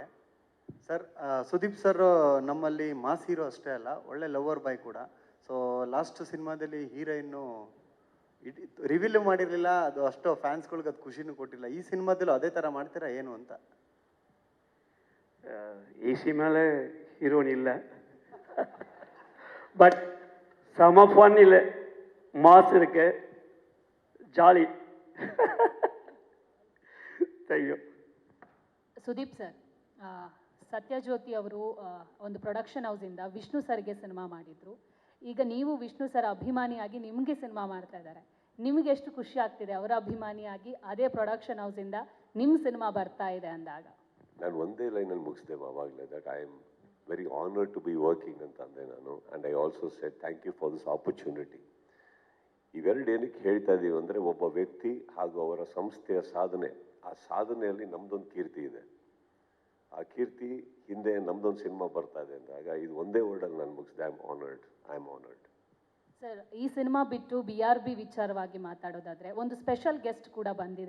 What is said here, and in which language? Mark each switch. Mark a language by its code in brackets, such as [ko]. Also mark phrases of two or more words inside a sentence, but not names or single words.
[kn] ಸರ್, ಸುದೀಪ್ ಸರ್ ನಮ್ಮಲ್ಲಿ [en] mass hero [kn] ಅಷ್ಟೇ ಅಲ್ಲ, ಒಳ್ಳೆ [en] lover boy [kn] ಕೂಡ. [en] so last [kn] ಸಿನಿಮಾದಲ್ಲಿ ಹೀರೋಯಿನ್ನು ರಿವೀಲ್ ಮಾಡಿರಲಿಲ್ಲ, ಅದು ಅಷ್ಟು ಫ್ಯಾನ್ಸ್ಗಳ್ಗೆ ಅದು ಖುಷಿನೂ ಕೊಟ್ಟಿಲ್ಲ. ಈ ಸಿನಿಮಾದಲ್ಲೂ ಅದೇ ಥರ ಮಾಡ್ತೀರಾ ಏನು ಅಂತ? ಈ ಸಿನಿಮಾಲೆ ಹೀರೋಯಿನ್ ಇಲ್ಲ, [ta] பட் செம ஃபன் இல்லை, மாஸ் இருக்கு, ஜாலி. [en] Thank you. [kn] ಸುದೀಪ್ ಸರ್, ಸತ್ಯಜ್ಯೋತಿ ಅವರು ಒಂದು ಪ್ರೊಡಕ್ಷನ್ ಹೌಸಿಂದ ವಿಷ್ಣು ಸರ್ಗೆ ಸಿನಿಮಾ ಮಾಡಿದ್ರು. ಈಗ ನೀವು ವಿಷ್ಣು ಸರ್ ಅಭಿಮಾನಿಯಾಗಿ ನಿಮಗೆ ಸಿನಿಮಾ ಮಾಡ್ತಾ ಇದ್ದಾರೆ. ನಿಮಗೆ ಎಷ್ಟು ಖುಷಿ ಆಗ್ತಿದೆ ಅವರ ಅಭಿಮಾನಿಯಾಗಿ ಅದೇ ಪ್ರೊಡಕ್ಷನ್ ಹೌಸಿಂದ ನಿಮ್ಮ ಸಿನಿಮಾ ಬರ್ತಾ ಇದೆ ಅಂದಾಗ? ನಾನು ಒಂದೇ ಲೈನಲ್ಲಿ ಮುಗಿಸ್ದೆ ಆವಾಗಲೇ, [en] That I am very honored to be working [kn] ಅಂತ ಅಂದೆ ನಾನು. [en] And I also said thank you for this opportunity. [kn] ಇವೆರಡು ಏನಕ್ಕೆ ಹೇಳ್ತಾ ಇದ್ದೀವಿ ಅಂದರೆ, ಒಬ್ಬ ವ್ಯಕ್ತಿ ಹಾಗೂ ಅವರ ಸಂಸ್ಥೆಯ ಸಾಧನೆ, ಆ ಸಾಧನೆಯಲ್ಲಿ ನಮ್ಮದೊಂದು ಕೀರ್ತಿ ಇದೆ. ಆ ಕೀರ್ತಿ ಹಿಂದೆ ನಮ್ಮದೊಂದು ಸಿನಿಮಾ ಬರ್ತಾ ಇದೆ ಅಂದಾಗ ಇದು ಒಂದೇ ವರ್ಡಲ್ಲಿ ನಾನು ಮುಗಿಸಿದೆ, [en] I am honored. [kn] ಸರ್, ಈ ಸಿನಿಮಾ ಬಿಟ್ಟು BRB ವಿಚಾರವಾಗಿ ಮಾತಾಡೋದಾದರೆ ಒಂದು [en] special guest [kn] ಕೂಡ ಬಂದಿದೆ.